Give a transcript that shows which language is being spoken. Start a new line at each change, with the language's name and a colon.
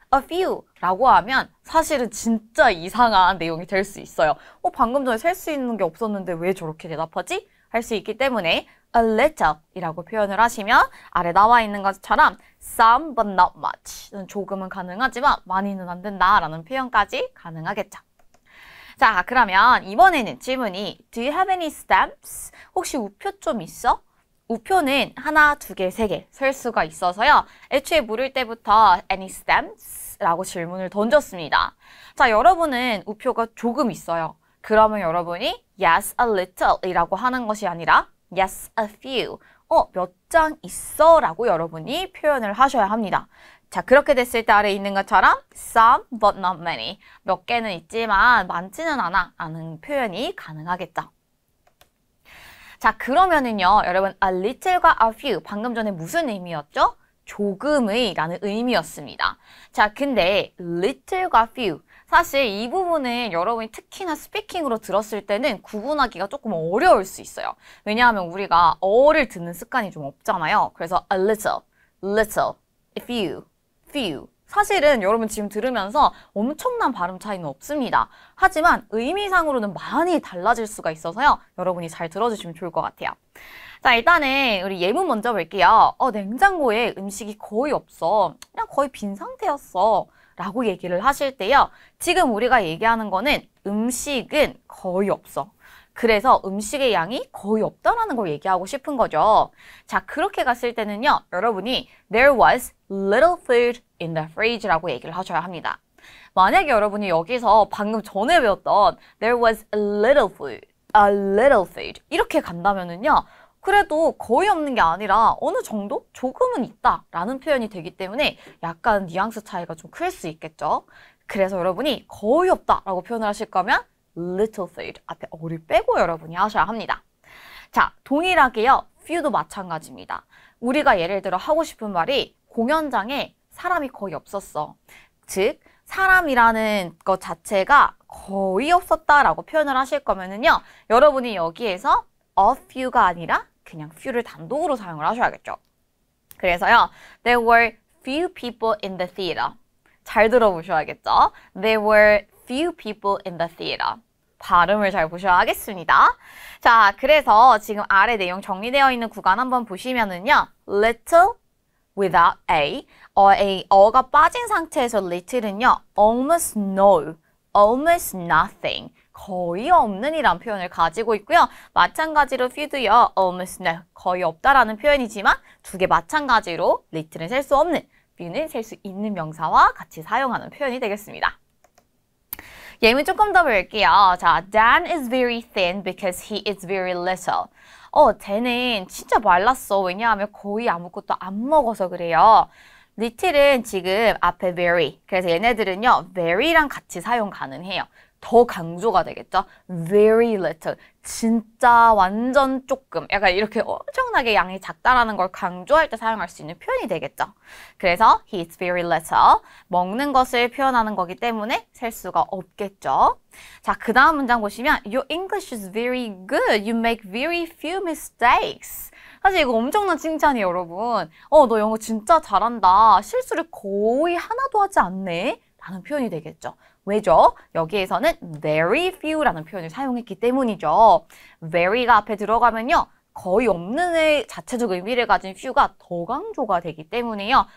Korean: a few 라고 하면 사실은 진짜 이상한 내용이 될 수 있어요. 방금 전에 셀 수 있는 게 없었는데 왜 저렇게 대답하지? 할 수 있기 때문에 a little 이라고 표현을 하시면 아래 나와 있는 것처럼
English: some but not much
Korean: 조금은 가능하지만 많이는 안 된다라는 표현까지 가능하겠죠. 자, 그러면 이번에는 질문이
English: Do you have any stamps?
Korean: 혹시 우표 좀 있어? 우표는 하나, 두 개, 세 개 셀 수가 있어서요. 애초에 물을 때부터
English: any stamps?
Korean: 라고 질문을 던졌습니다. 자, 여러분은 우표가 조금 있어요. 그러면 여러분이
English: yes, a little
Korean: 이라고 하는 것이 아니라
English: yes, a few.
Korean: 몇 장 있어? 라고 여러분이 표현을 하셔야 합니다. 자, 그렇게 됐을 때 아래 있는 것처럼
English: some but not many.
Korean: 몇 개는 있지만 많지는 않아 라는 표현이 가능하겠죠. 자, 그러면은요, 여러분 a little과 a few 방금 전에 무슨 의미였죠? 조금의 라는 의미였습니다. 자, 근데 little과 few 사실 이 부분은 여러분이 특히나 스피킹으로 들었을 때는 구분하기가 조금 어려울 수 있어요. 왜냐하면 우리가 어를 듣는 습관이 좀 없잖아요.
English: 그래서 a little, little, a few, few.
Korean: 사실은 여러분 지금 들으면서 엄청난 발음 차이는 없습니다. 하지만 의미상으로는 많이 달라질 수가 있어서요. 여러분이 잘 들어주시면 좋을 것 같아요. 자, 일단은 우리 예문 먼저 볼게요. 냉장고에 음식이 거의 없어. 그냥 거의 빈 상태였어. 라고 얘기를 하실 때요. 지금 우리가 얘기하는 거는 음식은 거의 없어. 그래서 음식의 양이 거의 없다라는 걸 얘기하고 싶은 거죠. 자, 그렇게 갔을 때는요. 여러분이
English: There was little food in the fridge라고
Korean: 얘기를 하셔야 합니다. 만약에 여러분이 여기서 방금 전에 배웠던
English: There was a little food
Korean: 이렇게 간다면은요. 그래도 거의 없는 게 아니라 어느 정도? 조금은 있다 라는 표현이 되기 때문에 약간 뉘앙스 차이가 좀 클 수 있겠죠. 그래서 여러분이 거의 없다 라고 표현을 하실 거면 little food 앞에 어를 빼고 여러분이 하셔야 합니다. 자, 동일하게요. few도 마찬가지입니다. 우리가 예를 들어 하고 싶은 말이 공연장에 사람이 거의 없었어. 즉, 사람이라는 것 자체가 거의 없었다라고 표현을 하실 거면은요. 여러분이 여기에서 a few가 아니라 그냥 few를 단독으로 사용을 하셔야겠죠. 그래서요.
English: There were few people in the theater.
Korean: 잘 들어보셔야겠죠.
English: There were few people in the theater.
Korean: 발음을 잘 보셔야 하겠습니다. 자, 그래서 지금 아래 내용 정리되어 있는 구간 한번 보시면은요.
English: Little without a.
Korean: 어가 빠진 상태에서 little은요.
English: Almost no, almost nothing.
Korean: 거의 없는 이란 표현을 가지고 있고요. 마찬가지로 few도요. almost no, 거의 없다라는 표현이지만 두 개 마찬가지로 little은 셀 수 없는, few는 셀 수 있는 명사와 같이 사용하는 표현이 되겠습니다. 예문 조금 더 볼게요.
English: 자, Dan is very thin because he is very little.
Korean: 쟤는 진짜 말랐어. 왜냐하면 거의 아무것도 안 먹어서 그래요. little은 지금 앞에 very. 그래서 얘네들은요. very랑 같이 사용 가능해요. 더 강조가 되겠죠. Very little. 진짜 완전 조금. 약간 이렇게 엄청나게 양이 작다라는 걸 강조할 때 사용할 수 있는 표현이 되겠죠.
English: 그래서 he is very little.
Korean: 먹는 것을 표현하는 거기 때문에 셀 수가 없겠죠. 자, 그 다음 문장 보시면
English: Your English is very good. You make very few mistakes.
Korean: 사실 이거 엄청난 칭찬이에요, 여러분. 너 영어 진짜 잘한다. 실수를 거의 하나도 하지 않네. 라는 표현이 되겠죠. 왜죠? 여기에서는 very few라는 표현을 사용했기 때문이죠. very가 앞에 들어가면요. 거의 없는 의 자체적 의미를 가진 few가 더 강조가 되기 때문에요.